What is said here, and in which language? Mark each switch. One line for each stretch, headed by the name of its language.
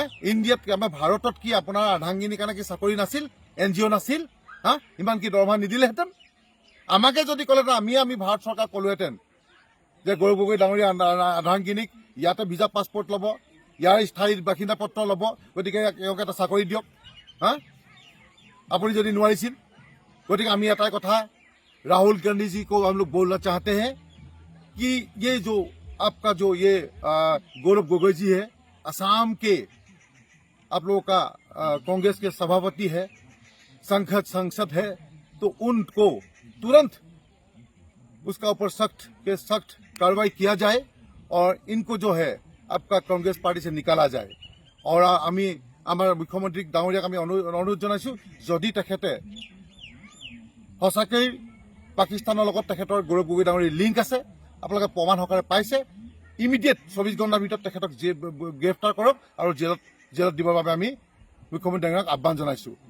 Assamese: ইণ্ডিয়াত আমাৰ ভাৰতত কি আপোনাৰ আধাংগিনীৰ কাৰণে কি চাকৰি নাছিল, NGO নাছিল? ইমান কি দৰমহা নিদিলেহেঁতেন? আমাকে যদি ক'লেহেঁতেন আমি ভাৰত চৰকাৰ ক'লোহেঁতেন যে গৌৰৱ গগৈ ডাঙৰীয়া আধাংগিনীক ইয়াতে ভিজা পাছপৰ্ট ল'ব, ইয়াৰ স্থায়ী বাসিন্দা পত্ৰ ল'ব, গতিকে তেওঁক এটা চাকৰি দিয়ক। আপুনি যদি নোৱাৰিছিল। গতিকে আমি এটাই কথা,
Hindi: राहुल गांधी जी को हम लोग बोलना चाहते हैं कि ये जो आपका जो ये गौरव गोगोई जी है, असम के आप लोगों का कांग्रेस के सभापति है, संसद है, तो उनको तुरंत उसका ऊपर सख्त कार्रवाई किया जाए और इनको जो है आपका कांग्रेस पार्टी से निकाला जाए। और
Assamese: আমি আমাৰ মুখ্যমন্ত্ৰী ডাঙৰীয়াক আমি অনুৰোধ জনাইছোঁ, যদি তেখেতে সঁচাকৈ পাকিস্তানৰ লগত তেখেতৰ গৌৰৱ গগৈ ডাঙৰীৰ লিংক আছে, আপোনালোকে প্ৰমাণ সহকাৰে পাইছে, ইমিডিয়েট 24 ঘণ্টাৰ ভিতৰত তেখেতক গ্ৰেপ্তাৰ কৰক আৰু জেলত দিবৰ বাবে আমি মুখ্যমন্ত্ৰী ডাঙৰীয়াক আহ্বান জনাইছোঁ।